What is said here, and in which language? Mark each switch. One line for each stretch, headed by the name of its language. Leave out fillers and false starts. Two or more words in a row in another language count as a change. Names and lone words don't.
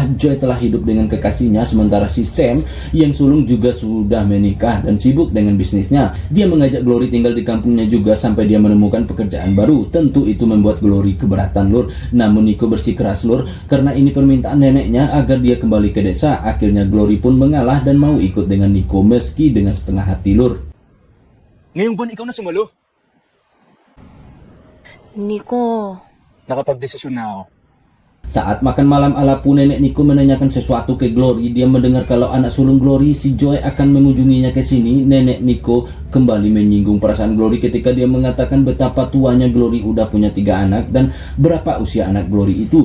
Indonesian: Joy telah hidup dengan kekasihnya. Sementara si Sam yang sulung juga sudah menikah dan sibuk dengan bisnisnya. Dia mengajak Glory tinggal di kampungnya juga sampai dia menemukan pekerjaan baru. Tentu itu membuat Glory keberatan lur. Namun Nico bersikeras lur karena ini permintaan neneknya agar dia kembali ke desa. Akhirnya Glory pun mengalah dan mau ikut dengan Nico meski dengan setengah hati lur.
Filipino: Ngayong buwan ikaw na sumalo. Nico. Nakapag-desisyon na ako.
Indonesian: Saat makan malam Alapu, nenek Nico menanyakan sesuatu ke Glory. Dia mendengar kalau anak sulung Glory, si Joy, akan mengunjunginya ke sini. Nenek Nico kembali menyinggung perasaan Glory ketika dia mengatakan betapa tuanya Glory udah punya 3 anak dan berapa usia anak Glory itu.